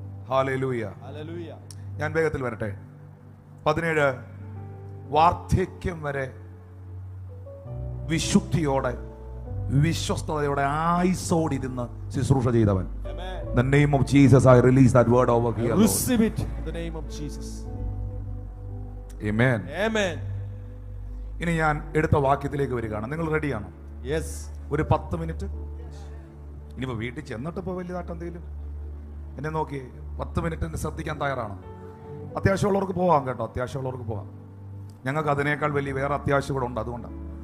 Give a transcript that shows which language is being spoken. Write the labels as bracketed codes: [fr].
[ml] Hallelujah. ഞാൻ വേഗത്തിൽ വരട്ടെ. 17 വാർദ്ധക്യം വരെ വിശുദ്ധിയോടെ വിശ്വസ്തയോടെ ആയുസ്സോടിരുന്ന് ശുശ്രൂഷ ചെയ്തവൻ. [en] The name of Jesus, I release that word over here. Receive it in the name of Jesus. Amen. Amen. [ml] ഇനി ഞാൻ എടുത്ത വാക്യത്തിലേക്ക് വരികയാണ്. നിങ്ങൾ റെഡിയാണോ? [en] Yes. [ml] ഒരു 10 മിനിറ്റ്. ഇനിയിപ്പോ വീട്ടിൽ ചെന്നിട്ട് ഇപ്പോൾ വലിയതായിട്ട് എന്തെങ്കിലും എന്നെ നോക്കി 10 മിനിറ്റ് ശ്രദ്ധിക്കാൻ തയ്യാറാണോ? അത്യാവശ്യമുള്ളവർക്ക് പോകാം കേട്ടോ, അത്യാവശ്യമുള്ളവർക്ക് പോകാം. ഞങ്ങൾക്ക് അതിനേക്കാൾ വലിയ വേറെ അത്യാവശ്യം കൂടെ ഉണ്ട്, അതുകൊണ്ടാണ്.